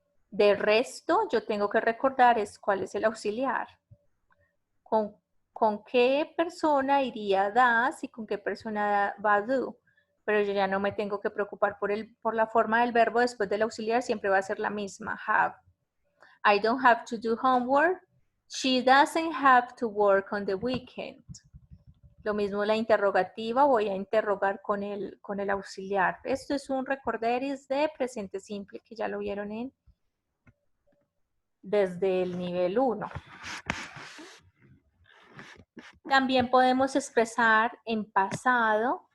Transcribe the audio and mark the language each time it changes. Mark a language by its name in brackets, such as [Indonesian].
[Spanish] De resto, yo tengo que recordar cuál es el auxiliar. Con qué persona iría does y con qué persona va do. Pero yo ya no me tengo que preocupar por la forma del verbo después del auxiliar, siempre va a ser la misma, have. [English] I don't have to do homework. She doesn't have to work on the weekend. [Spanish] Lo mismo la interrogativa, voy a interrogar con el auxiliar. Esto es un recorderis de presente simple que ya lo vieron desde el nivel 1. También podemos expresar en pasado